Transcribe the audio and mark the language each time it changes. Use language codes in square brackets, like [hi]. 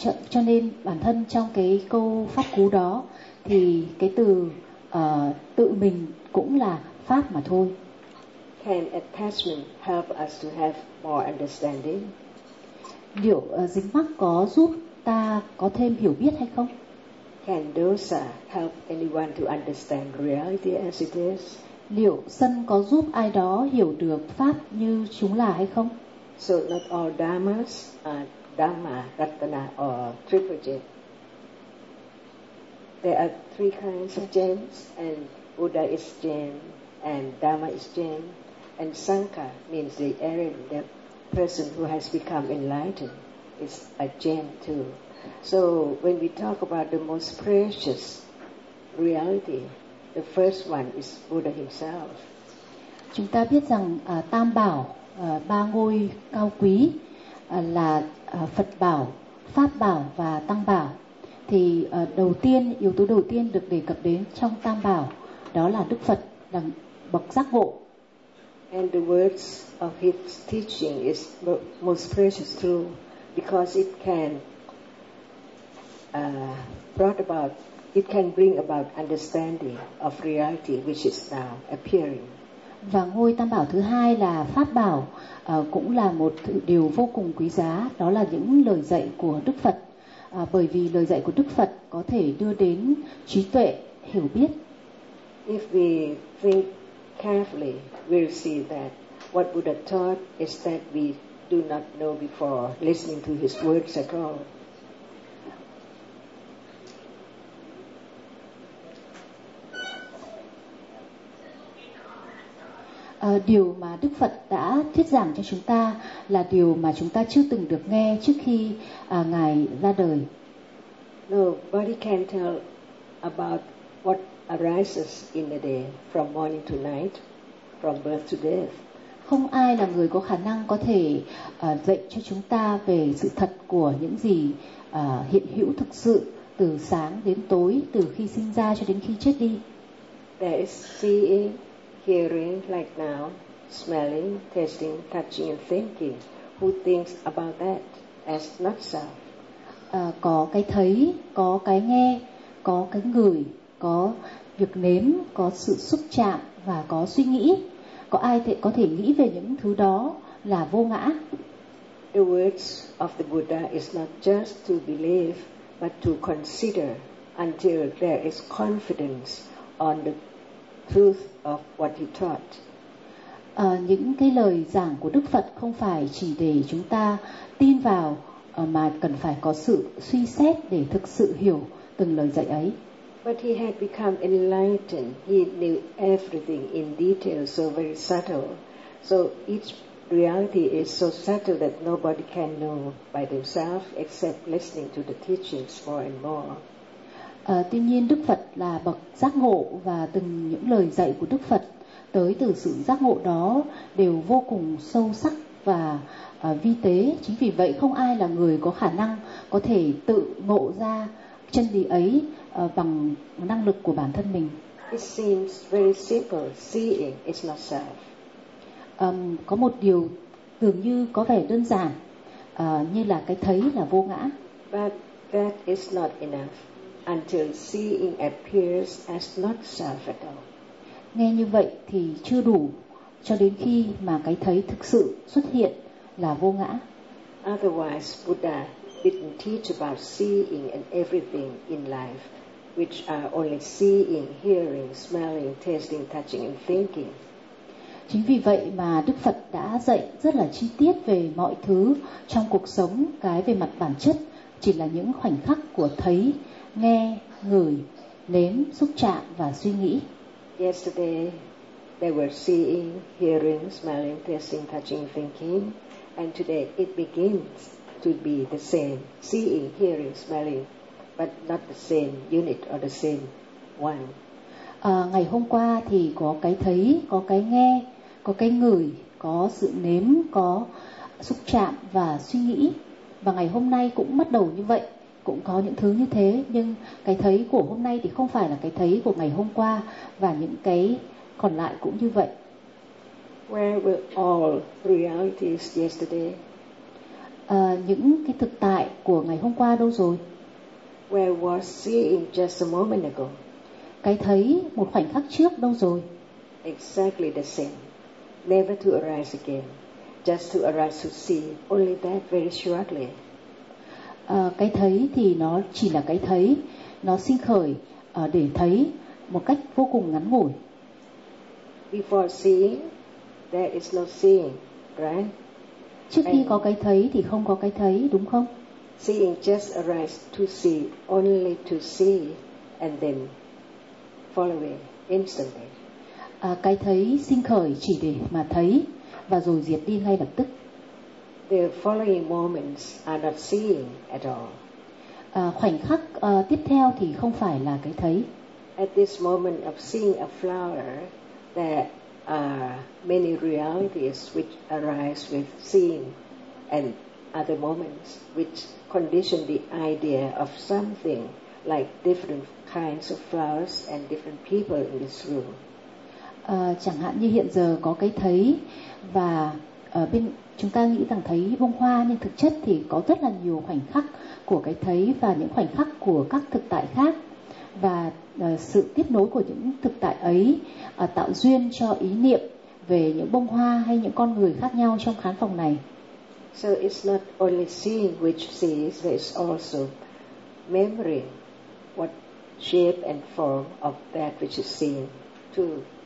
[vi] Cho nên bản thân trong cái câu pháp cú đó thì cái từ tự mình cũng là pháp mà thôi. [en] Can attachment help us to have more understanding? [vi] Liệu dính mắc có giúp ta có thêm hiểu biết hay không? [en] Can dosa help anyone to understand reality as it is? [vi] Liệu sân có giúp ai đó hiểu được pháp như chúng là hay không? [en] So not all dhammas are Dhamma, Ratana, or Triple Gem. There are three kinds of gems, and Buddha is gem, and Dhamma is gem, and Sangha means the Aryan, the person who has become enlightened, is a gem too. So when we talk about the most precious reality, the first one is Buddha himself. [vi] Chúng ta biết rằng Tam Bảo, ba ngôi cao quý, là Phật bảo, Pháp bảo và Tăng bảo. Thì đầu tiên, yếu tố đầu tiên được đề cập đến trong Tam bảo đó là Đức Phật, là bậc giác ngộ. [en] And the words of his teaching is most precious too, because it can brought about, it can bring about understanding of reality which is now appearing. [vi] Và ngôi tam bảo thứ hai là pháp bảo, cũng là một điều vô cùng quý giá, đó là những lời dạy của Đức Phật, bởi vì lời dạy của Đức Phật có thể đưa đến trí tuệ, hiểu biết. [en] If we think carefully, we'll see that what Buddha taught is that we do not know before listening to his words at all. [vi] Điều mà Đức Phật đã thuyết giảng cho chúng ta là điều mà chúng ta chưa từng được nghe trước khi Ngài ra đời. [en] Nobody can tell about what arises in the day, from morning to night, from birth to death. [vi] Không ai là người có khả năng có thể dạy cho chúng ta về sự thật của những gì hiện hữu thực sự từ sáng đến tối, từ khi sinh ra cho đến khi chết đi. [en] There is seeing, hearing like now, smelling, tasting, touching and thinking. Who thinks about that as not self? [vi] Có cái thấy, có cái nghe, có cái ngửi, có việc nếm, có sự xúc chạm và có suy nghĩ. Có ai có thể nghĩ về những thứ đó là vô ngã? [en] The words of the Buddha is not just to believe, but to consider until there is confidence on the truth of what he taught. [vi] Những cái lời giảng của Đức Phật không phải chỉ để chúng ta tin vào, mà cần phải có sự suy xét để thực sự hiểu từng lời dạy ấy. [en] But he had become enlightened. He knew everything in detail, so very subtle. So each reality is so subtle that nobody can know by themselves except listening to the teachings more and more. [vi] Tuy nhiên Đức Phật là bậc giác ngộ và từng những lời dạy của Đức Phật tới từ sự giác ngộ đó đều vô cùng sâu sắc và vi tế. Chính vì vậy không ai là người có khả năng có thể tự ngộ ra chân lý ấy bằng năng lực của bản thân mình. [en] It seems very simple, seeing is not self. [vi] Có một điều tưởng như có vẻ đơn giản, như là cái thấy là vô ngã. [en] But that is not enough until seeing appears as not self at all. [vi] Nghe như vậy thì chưa đủ cho đến khi mà cái thấy thực sự xuất hiện là vô ngã. [en] Otherwise, Buddha didn't teach about seeing and everything in life, which are only seeing, hearing, smelling, tasting, touching, and thinking. [vi] Chính vì vậy mà Đức Phật đã dạy rất là chi tiết về mọi thứ trong cuộc sống. Cái về mặt bản chất chỉ là những khoảnh khắc của thấy, nghe, ngửi, nếm, xúc chạm và suy nghĩ. [en] Yesterday, they were seeing, hearing, smelling, tasting, touching, thinking, and today it begins to be the same, seeing, hearing, smelling, but not the same unit or the same one. [vi] Ngày hôm qua thì có cái thấy, có cái nghe, có cái ngửi, có sự nếm, có xúc chạm và suy nghĩ. Và ngày hôm nay cũng bắt đầu như vậy, cũng có những thứ như thế. Nhưng cái thấy của hôm nay thì không phải là cái thấy của ngày hôm qua, và những cái còn lại cũng như vậy. [en] Where were all realities yesterday? [vi] Những cái thực tại của ngày hôm qua đâu rồi? [en] Where was seeing just a moment ago? [vi] Cái thấy một khoảnh khắc trước đâu rồi? [en] Exactly the same. Never to arise again. Just to arise to see. Only that very shortly. [vi] Cái thấy thì nó chỉ là cái thấy. Nó sinh khởi để thấy một cách vô cùng ngắn ngủi. [en] Before seeing, there is no seeing, right? [vi] Trước khi có cái thấy thì không có cái thấy, đúng không? [en] Seeing just arise to see, only to see, and then following instantly. [vi] Cái thấy sinh khởi chỉ để mà thấy và rồi diệt đi ngay lập tức. [en] The following moments are not seeing at all. [vi] Khoảnh khắc tiếp theo thì không phải là cái thấy. [en] At this moment of seeing a flower, there are many realities which arise with seeing and other moments which condition the idea of something like different kinds of flowers and different people in this room. [vi] Chẳng hạn như hiện giờ có cái thấy và bên chúng ta nghĩ rằng thấy bông hoa, nhưng thực chất thì có rất là nhiều khoảnh khắc của cái thấy và những khoảnh khắc của các thực tại khác, và sự tiếp nối của những thực tại ấy tạo duyên cho ý niệm về những bông hoa hay những con người khác nhau trong khán phòng này. [en] So it's not only seeing which sees, there is also memory, what shape and form of that which is seen too.